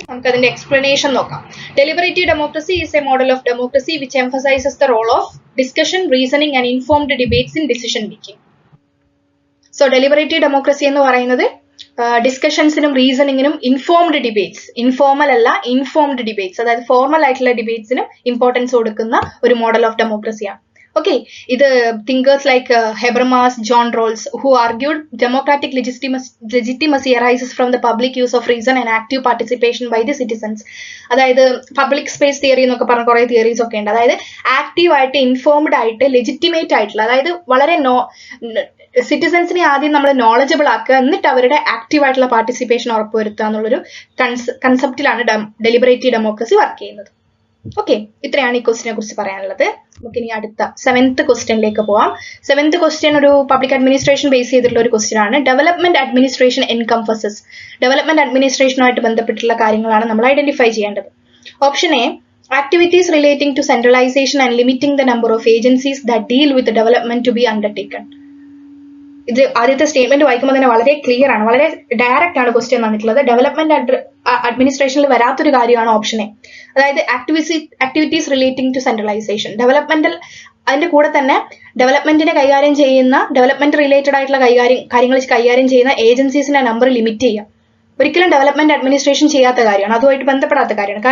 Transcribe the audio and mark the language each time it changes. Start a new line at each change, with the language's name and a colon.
Malayalam: നമുക്ക് അതിന്റെ എക്സ്പ്ലനേഷൻ നോക്കാം.
English: Deliberative democracy is a model of democracy which emphasises the role of discussion, reasoning and informed debates in decision making.
Malayalam: So ഡെലിബറേറ്റീവ് democracy എന്ന് പറയുന്നത് ഡിസ്കഷൻസിനും റീസണിങ്ങിനും informed debates, informal അല്ല informed debates, അതായത് formal ആയിട്ടുള്ള ഡിബേറ്റ്സിനും importance കൊടുക്കുന്ന ഒരു മോഡൽ ഓഫ് ഡെമോക്രസിയാണ്.
English: Okay, ഇത് thinkers like Habermas, John Rawls who argued democratic legitimacy arises from the public use of reason and active participation by the citizens.
Malayalam: അതായത് public space theory എന്നൊക്കെ പറഞ്ഞ കുറെ theories ഒക്കെ ഉണ്ട്. അതായത് ആക്റ്റീവ് ആയിട്ട് ഇൻഫോംഡ് ആയിട്ട് ലെജിറ്റിമേറ്റ് ആയിട്ടുള്ള, അതായത് വളരെ സിറ്റിസൺസിനെ ആദ്യം നമ്മൾ നോളജബിൾ ആക്കുക, എന്നിട്ട് അവരുടെ ആക്റ്റീവ് ആയിട്ടുള്ള പാർട്ടിസിപ്പേഷൻ ഉറപ്പുവരുത്തുക എന്നുള്ളൊരു കൺസെപ്റ്റിലാണ് ഡെലിബറേറ്റീവ് ഡെമോക്രസി വർക്ക് ചെയ്യുന്നത്. ഓക്കെ, ഇത്രയാണ് ഈ ക്വസ്റ്റിനെ കുറിച്ച് പറയാനുള്ളത്. നമുക്ക് ഇനി അടുത്ത 7th ക്വസ്റ്റ്യനിലേക്ക് പോവാം. 7th ക്വസ്റ്റ്യൻ ഒരു പബ്ലിക് അഡ്മിനിസ്ട്രേഷൻ ബേസ് ചെയ്തിട്ടുള്ള ഒരു ക്വസ്റ്റ്യൻ ആണ്.
English: Development administration encompasses.
Malayalam: ഡെവലപ്മെന്റ് അഡ്മിനിസ്ട്രേഷനുമായിട്ട് ബന്ധപ്പെട്ടുള്ള കാര്യങ്ങളാണ് നമ്മൾ ഐഡന്റിഫൈ ചെയ്യേണ്ടത്.
English: Option A, activities relating to centralization and limiting the number of agencies that deal with the development to be undertaken.
Malayalam: ഇത് ആദ്യത്തെ സ്റ്റേറ്റ്മെന്റ് വായിക്കുമ്പോൾ തന്നെ വളരെ ക്ലിയർ ആണ്, വളരെ ഡയറക്റ്റ് ആണ് ക്വസ്റ്റ്യൻ വന്നിട്ടുള്ളത്. ഡെവലപ്മെന്റ് അഡ്മിനിസ്ട്രേഷനിൽ വരാത്തൊരു കാര്യമാണ് ഓപ്ഷൻ എ, അതായത് activities relating to centralisation. Developmental അതിന്റെ കൂടെ തന്നെ ഡെവലപ്മെന്റിനെ കൈകാര്യം ചെയ്യുന്ന, ഡെവലപ്മെന്റ് റിലേറ്റഡ് ആയിട്ടുള്ള കാര്യങ്ങൾ കൈകാര്യം ചെയ്യുന്ന ഏജൻസീസിന്റെ നമ്പർ ലിമിറ്റ് ചെയ്യുക ഒരിക്കലും ഡെവലപ്മെന്റ് അഡ്മിനിസ്ട്രേഷൻ ചെയ്യാത്ത കാര്യമാണ്, അതുമായിട്ട് ബന്ധപ്പെടാത്ത കാര്യമാണ്.